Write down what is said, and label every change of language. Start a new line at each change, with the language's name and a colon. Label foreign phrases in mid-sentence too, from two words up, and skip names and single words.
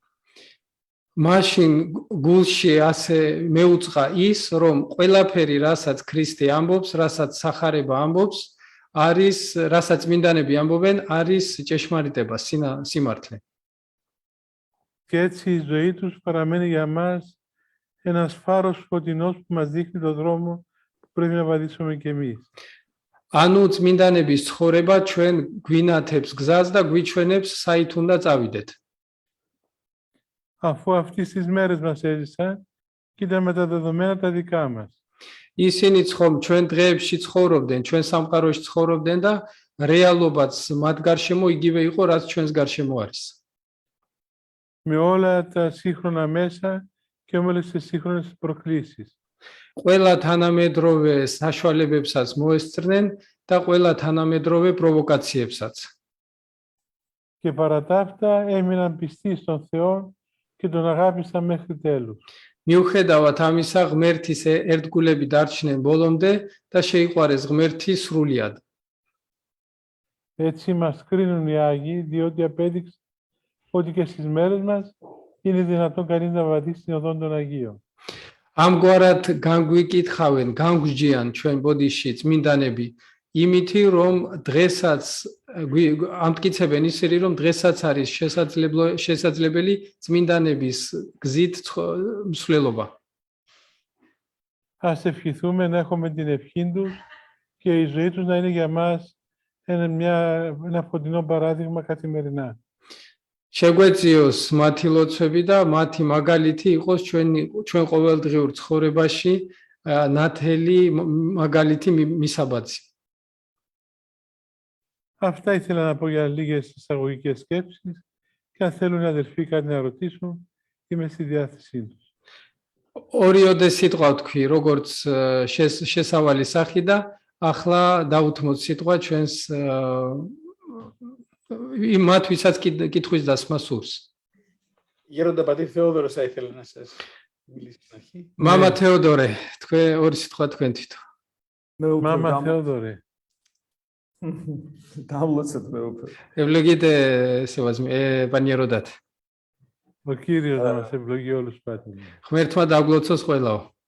Georgian: მაშინ გულში ასე მეუწყა ის, რომ ყველაფერი, რასაც ქრისტე ამბობს, რასაც სახარება ამბობს, რასაც წმინდანები ამბობენ, არის ჭეშმარიტება, სიმართლე.
Greek: Και έτσι η ζωή τους παραμένει για μας ένας φάρος φωτεινός που μας δείχνει τον δρόμο που πρέπει να βαδίσουμε κι εμείς.
Georgian: ანუ წმინდანების ცხოვრება ჩვენ გვინათებს გზას და გვიჩვენებს საით უნდა წავიდეთ.
Greek: Αφού αυτές τις μέρες μας έζησαν και ήταν με τα δεδομένα τα δικά μας.
Georgian: ისინი ჩვენ დღეებში ცხოვრობდნენ, ჩვენ სამყაროში ცხოვრობდნენ და რეალობაც მათ გარშემო იგივე იყო, რაც ჩვენს გარშემო არის.
Greek: Με όλα τα σύγχρονα μέσα και όλες τις σύγχρονες προκλήσεις.
Georgian: ყველა თანამედროვე საშუალებებსაც მოესწრნენ და ყველა თანამედროვე პროვოკაციებსაც.
Greek: Και παρά τα αυτά έμειναν πιστοί στον Θεό και τον αγάπησαν μέχρι τέλους.
Georgian: მიუხედავად ამისა, ღმერთის ერთგულები დარჩნენ ბოლომდე და შეიყვარეს ღმერთი სრულიად.
Greek: Έτσι μας κρίνουν οι Άγιοι, διότι απέδειξαν ότι και στις μέρες μας είναι δυνατόν κανείς να βαδίσει στην οδόν των Αγίων.
Georgian: ამგვარად განგვიკითხავენ, განგვჯიან ჩვენ ბოდიში წმინდანები, იმითი რომ დღესაც ამტკიცებენ ისინი, რომ დღესაც არის შესაძლებელი წმინდანების გზით მსვლელობა.
Greek: Ας ευχηθούμε να έχουμε την ευχή τους και η ζωή τους να είναι για μας ένα φωτεινό παράδειγμα καθημερινά.
Georgian: შეგვეციოს მათი ლოცვები და მათი მაგალითი იყოს ჩვენ ყოველდღიურ ცხოვრებაში ნათელი მაგალითი მისაბაძი.
Greek: Αυτά ήθελα να πω για λίγες εισαγωγικές σκέψεις Και αν θέλουν οι αδερφοί κάτι να ρωτήσουν, είμαι στη διάθεσή τους.
Georgian: ორიოდე სიტყვა თქვი, როგორც შესავალი სახი და ახლა დავუთმოთ სიტყვა ჩვენს მათ ვისაც კითხვის დასმა სურს.
Greek: Γέροντα πατήρ Θεόδωρος θα ήθελα να σας μιλήσει στην αρχή.
Georgian: მამა თეოდორე, თქვენ ორი სიტყვა თქვენ თვითონ. მამა თეოდორე, Დამლოცეთ მე უფრო. ევლოგიტე სევაზმი, პანი ეროდათ.
Greek: ο Κύριος να μας ευλογεί όλους πάτε.
Georgian: ღმერთმა დაგლოცოს ყველაო.